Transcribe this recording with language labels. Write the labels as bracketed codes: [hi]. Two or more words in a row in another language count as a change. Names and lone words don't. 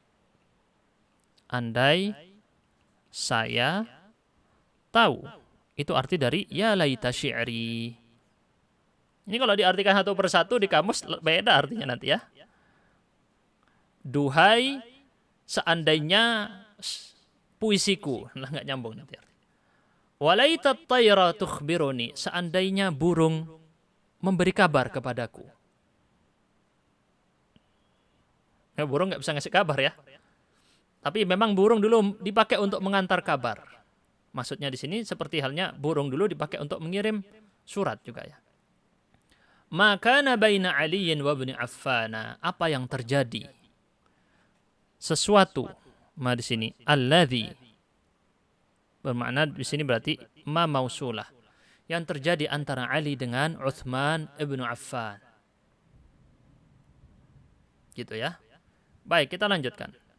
[id] Andai saya tahu. Itu arti dari [ar] يا ليت شعري. [id] Ini kalau diartikan satu persatu di kamus beda artinya nanti ya. Duhai seandainya puisiku. Nah, nggak nyambung nanti artinya. [ar] وليت الطير تخبرني. [id] Seandainya burung memberi kabar kepadaku. Ya, burung nggak bisa ngasih kabar ya. Tapi memang burung dulu dipakai untuk mengantar kabar. Maksudnya di sini seperti halnya burung dulu dipakai untuk mengirim surat juga ya. [ar] ماكا بين عليٍّ وابن عفان. [id] Apa yang terjadi? Sesuatu. Ma di sini alladzi bermakna di sini berarti [ar] ما موصولة. [id] Yang terjadi antara Ali dengan Utsman ibn Affan. Gitu ya. Baik, kita lanjutkan.